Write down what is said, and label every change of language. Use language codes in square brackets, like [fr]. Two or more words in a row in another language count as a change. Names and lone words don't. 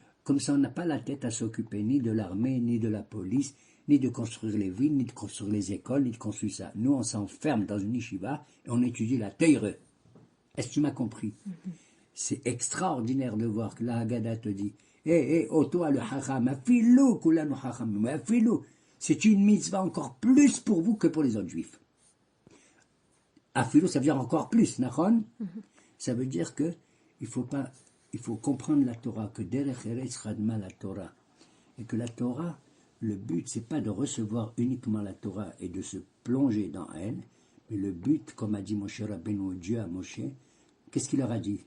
[fr] Comme ça, on n'a pas la tête à s'occuper ni de l'armée, ni de la police, ni de construire les villes, ni de construire les écoles, ni de construire ça. Nous, on s'enferme dans une yeshiva et on étudie la Teire. Est-ce que tu m'as compris? C'est extraordinaire de voir que la Haggadah te dit toi le [he] חכם, אפילו, כולנו חכם, אפילו. [fr] C'est une mitzvah encore plus pour vous que pour les autres juifs. Afilou, ça veut dire encore plus, nachon? Ça veut dire que il faut comprendre la Torah, que [he] דרך ארץ קדמה לתורה. [fr] Et que la Torah, le but, c'est pas de recevoir uniquement la Torah et de se plonger dans elle, mais le but, comme a dit Moshe Rabbeinu, Dieu à Moshe, qu'est-ce qu'il leur a dit?